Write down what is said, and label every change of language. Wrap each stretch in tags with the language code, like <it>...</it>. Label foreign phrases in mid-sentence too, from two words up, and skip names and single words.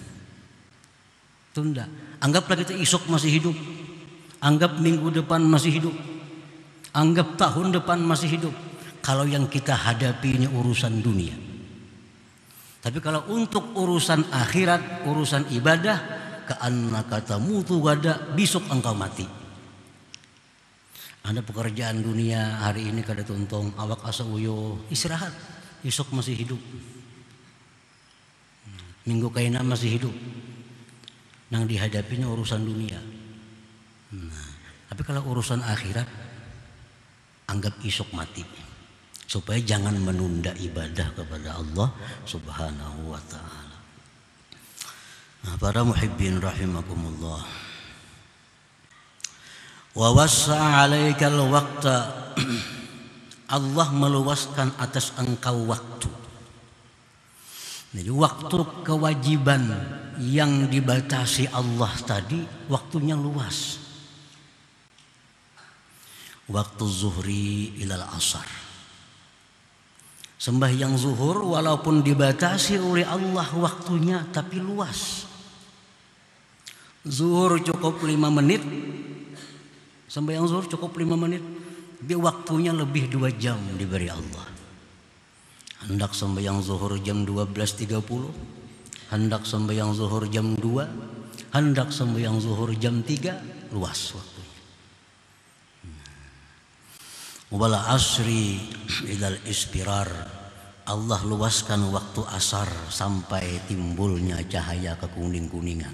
<id>Anggaplah kita esok masih hidup, anggap minggu depan masih hidup, anggap tahun depan masih hidup. Kalau yang kita hadapi ini urusan dunia. Tapi kalau untuk urusan akhirat, urusan ibadah,</id> <ar>كأنك تموت غدا,</ar> <id>besok engkau mati.</id> <bjn>Ada pekerjaan dunia hari ini kada tuntung, awak asa uyo, istirahat, esok masih hidup. Minggu kaina masih hidup. Nang dihadapinya urusan dunia. Nah, tapi kalau urusan akhirat, anggap esok mati.</bjn> <id>Supaya jangan menunda ibadah kepada Allah</id> <ar>سبحانه وتعالى.</ar> <id>Nah, para</id> <ar>محبين رحمكم الله, ووسع عليك الوقت,</ar> <id>Allah meluaskan atas engkau waktu. Jadi waktu kewajiban yang dibatasi Allah tadi waktunya luas.</id> <ar>وقت الظهر إلى العصر.</ar> <id>Sembahyang zuhur walaupun dibatasi oleh Allah waktunya tapi luas. Zuhur cukup 5 menit. Sembahyang zuhur cukup 5 menit. Dia waktunya lebih 2 jam diberi Allah. Hendak sembahyang zuhur jam 12.30, hendak sembahyang zuhur jam 2, hendak sembahyang zuhur jam 3, luas waktunya.</id> <ar>وللعصر إلى الاصفرار,</ar> <id>Allah luaskan waktu asar sampai timbulnya cahaya kekuning-kuningan.</id>